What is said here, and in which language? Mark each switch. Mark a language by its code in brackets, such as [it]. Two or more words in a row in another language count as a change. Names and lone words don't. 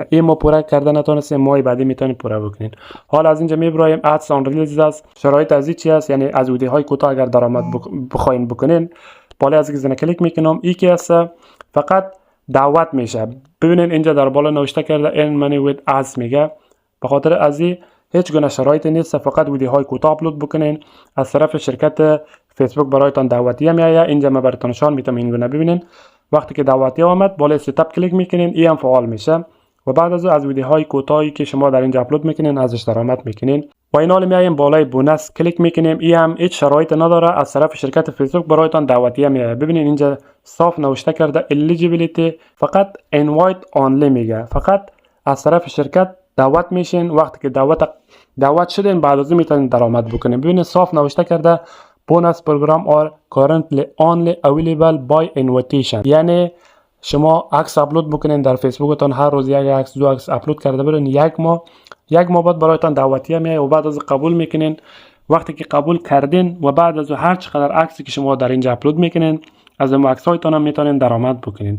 [fa] این ماه پوره کردن نتونست ماه بعدی میتونین پوره بکنین. حالا از اینجا میبرایم [en] ads on reels [fa] است. شرایط از چی است؟ یعنی از ویدیو های کوتاه اگر درآمد بخواین بکنین، بالا از گزینه کلیک میکنم. این که است فقط دعوت میشه. ببینین اینجا در بالا نوشته کرده [en] earn money with ads [fa] میگه. به خاطر از این هیچ گونه شرایطی نیست، فقط ویدیوهای کوتاه اپلود بکنین. از طرف شرکت فیسبوک برایتان دعوتیه میآید. اینجا من براتون نشان میدم. این گونه ببینین وقتی که دعوتیه آمد بالای ستاپ کلیک میکنین، این هم فعال میشه و بعد از ویدیوهای کوتاهی که شما در اینجا اپلود میکنین ازش درآمد میکنین. و این حال میایم بالای بونس کلیک میکنیم. این هم هیچ شرایط نداره، از طرف شرکت فیسبوک برایتان دعوتیه میآید. ببینین اینجا صاف نوشته کرده eligibility فقط [en] invite only [fa] میگه. فقط از طرف شرکت دعوت میشین. وقتی که دعوت شدین بعد از اون میتونین درآمد بکنین. ببینین صاف نوشته کرده [en] bonus program are currently only available by invitation، [fa] یعنی شما عکس اپلود بکنین در فیسبوکتان، هر روز یک عکس دو عکس اپلود کرده برین، یک ماه بعد برایتان دعوتیه میاد و بعد از قبول میکنین. وقتی که قبول کردین و بعد از هر چقدر عکسی که شما در اینجا اپلود میکنین از اون عکس هایتان هم میتونین درآمد بکنین.